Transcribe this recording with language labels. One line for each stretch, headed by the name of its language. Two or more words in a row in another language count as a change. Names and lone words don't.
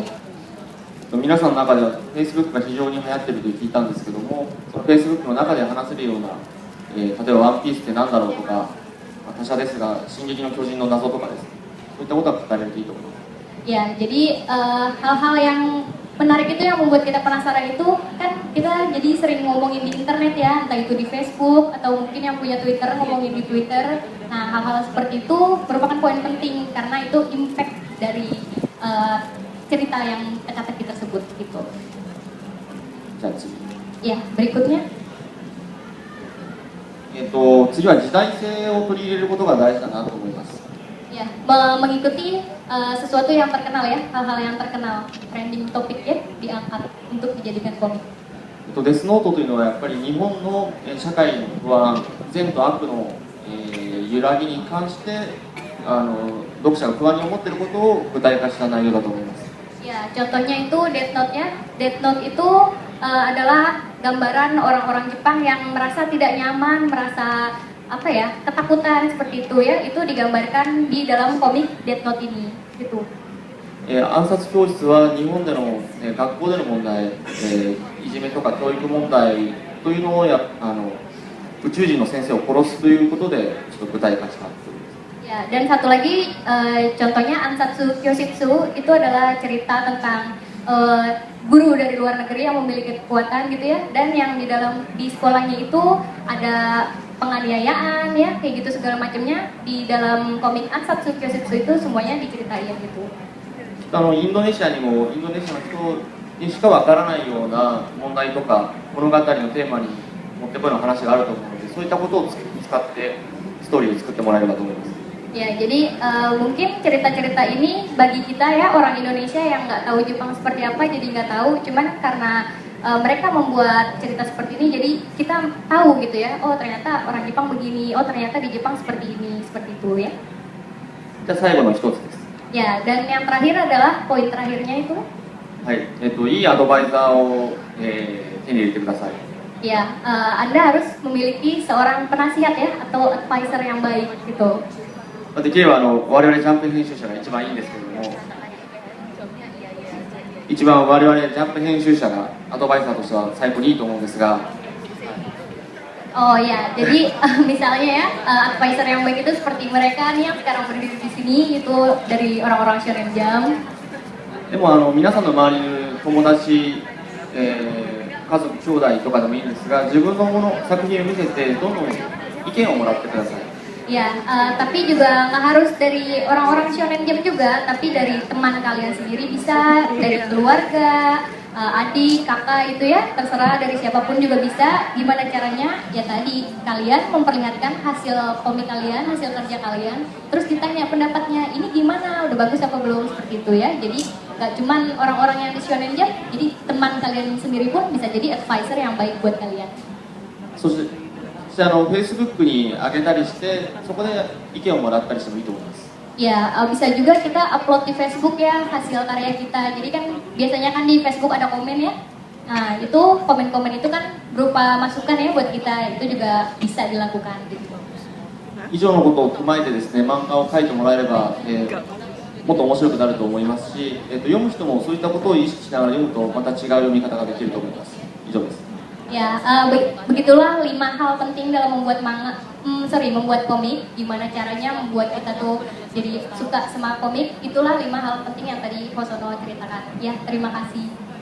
Japanese: 皆さんの中では Facebook が非常に流行っていると聞いたんですけども、その Facebook の中で話せるような、例えばワンピースって何だろうとか、他社ですが進撃の巨人の謎とかですね、そういったことが語れるといいと思います。
Indonesian: Ya, jadi hal-hal yang menarik itu yang membuat kita penasaran itu kan kita jadi sering ngomongin di internet ya, entah itu di Facebook atau mungkin yang punya Twitter ngomongin di Twitter. Nah, hal-hal seperti itu merupakan poin penting karena itu impact dari cerita yang teka-teki tersebut gitu. Ya, berikutnya.
Japanese: 次は時代性を取り入れることが大事だなと思います。
Indonesian: Ya, mengikuti sesuatu yang terkenal ya, hal-hal yang terkenal,
English: trending topik
Indonesian: ya, diangkat untuk dijadikan komik.
Japanese: デスノートというのはやっぱり日本の社会の不安、善と悪の揺らぎに関して読者が不安に思っていることを具体化した内容だと思います。
Indonesian: Ya, contohnya itu Death Note ya. Death Note itu adalah gambaran orang-orang Jepang yang merasa tidak nyaman, merasa apa ya, ketakutan seperti itu ya. Itu digambarkan di dalam komik Death Note ini gitu.
Japanese: 暗殺教室は日本での学校での問題、いじめとか教育問題というのを宇宙人の先生を殺すということでちょっと具体化したという。
Indonesian: Ya, dan satu lagi contohnya Ansatsu Kyoshitsu itu adalah cerita tentang guru dari luar negeri yang memiliki kekuatan gitu ya, dan yang di sekolahnya itu ada penganiayaan ya, kayak gitu segala macamnya. Di dalam komik Ansatsu Kyoshitsu itu semuanya diceritain gitu.
Japanese: インドネシアにもインドネシアの人にしかわからないような問題とか物語のテーマに持ってこいの話があると思うので、そういったことを使ってストーリーを作ってもらえればと思います。
Indonesian: Ya, jadi mungkin cerita-cerita ini bagi kita ya orang Indonesia yang nggak tahu Jepang seperti apa jadi nggak tahu, cuman karena mereka membuat cerita seperti ini jadi kita tahu gitu ya, oh ternyata orang Jepang begini, oh ternyata di Jepang seperti ini, seperti itu ya.
Japanese: じゃあ最後の一つです。
Indonesian: Ya, dan yang terakhir adalah poin terakhirnya itu.
Japanese: はい、いいアドバイザーを、手に入れてください。
Indonesian: Ya, Anda harus memiliki seorang penasihat ya atau advisor yang baik gitu.
Japanese: できれば我々ジャンプ編集者が一番いいんですけれども、一番我々ジャンプ編集者がアドバイザーとしては最高にいいと思うんですが。
Indonesian: Oh ya, jadi misalnya ya advisor yang baik itu seperti mereka nih yang sekarang berdiri di sini itu dari orang-orang Shonen Jump.
Japanese: でも皆さんの周りにいる友達、家族、兄弟とかでもいいんですが、自分の作品を見せてどんどん意見をもらってください。
Indonesian: Ya, tapi juga nggak harus dari orang-orang Shonen Jump juga, tapi dari teman kalian sendiri bisa, dari keluarga, adik, kakak itu ya, terserah dari siapapun juga bisa. Gimana caranya? Ya tadi, kalian memperlihatkan hasil komik kalian, hasil kerja kalian, terus ditanya pendapatnya, ini gimana, udah bagus apa belum, seperti itu ya. Jadi nggak cuman orang-orang yang di Shonen Jump, jadi teman kalian sendiri pun bisa jadi advisor yang baik buat kalian.
Japanese: そしてFacebook に上げたりして、そこで意見をもらったりしてもいいと思います。
Indonesian: Ya, bisa juga kita upload di Facebook ya hasil karya kita. Jadi kan biasanya kan di Facebook ada komen ya. Nah, itu komen-komen itu kan berupa masukan ya buat kita. Itu juga bisa dilakukan gitu.
Japanese: 以上のことを踏まえてですね、漫画を描いてもらえれば、もっと面白くなると思いますし、読む人もそういったことを意識しながら読むとまた違う読み方ができると思います。以上です。
Indonesian: Ya, begitulah 5 hal penting dalam membuat membuat komik. Gimana caranya membuat kita tuh jadi suka sama komik. Itulah 5 hal penting yang tadi Hosono ceritakan. Ya, terima kasih.